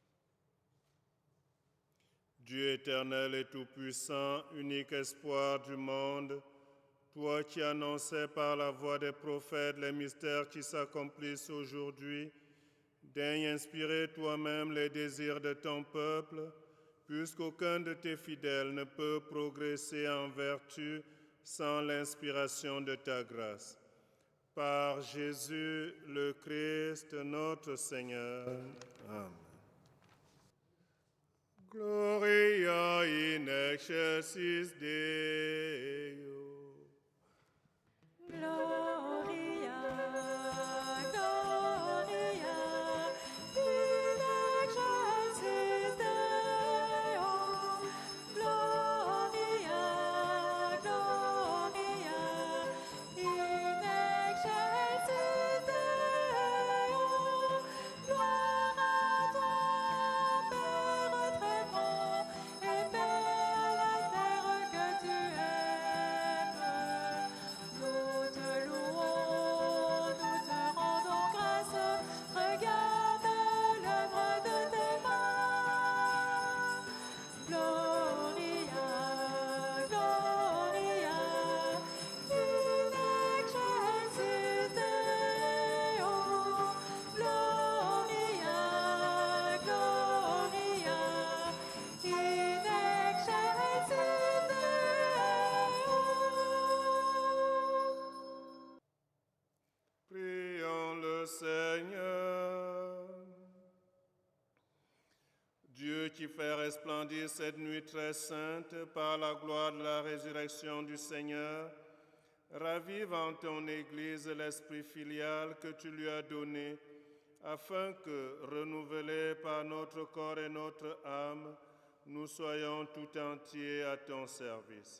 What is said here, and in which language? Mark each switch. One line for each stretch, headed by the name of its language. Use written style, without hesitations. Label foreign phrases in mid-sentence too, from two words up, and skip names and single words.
French: Dieu éternel et tout-puissant, unique espoir du monde, toi qui annonçais par la voix des prophètes les mystères qui s'accomplissent aujourd'hui, daigne inspirer toi-même les désirs de ton peuple, puisqu'aucun de tes fidèles ne peut progresser en vertu sans l'inspiration de ta grâce. Par Jésus le Christ, notre Seigneur.
Latin: Amen. Gloria in excelsis Deo. Gloria, Gloria, in excelsis Deo. Gloria, Gloria, in excelsis Deo.
French: Gloire à toi, Père très grand, et paix à la terre que tu aimes. Nous te louons, nous te rendons grâce. Regarde l'œuvre de tes mains. Gloria, Gloria, in excelsis Deo. Gloria, Gloria, in excelsis Deo. Prions le Seigneur. Dieu qui fait resplendir cette nuit très sainte par la gloire de la résurrection du Seigneur, ravive en ton Église l'esprit filial que tu lui as donné, afin que, renouvelés par notre corps et notre âme, nous soyons tout entiers à ton service.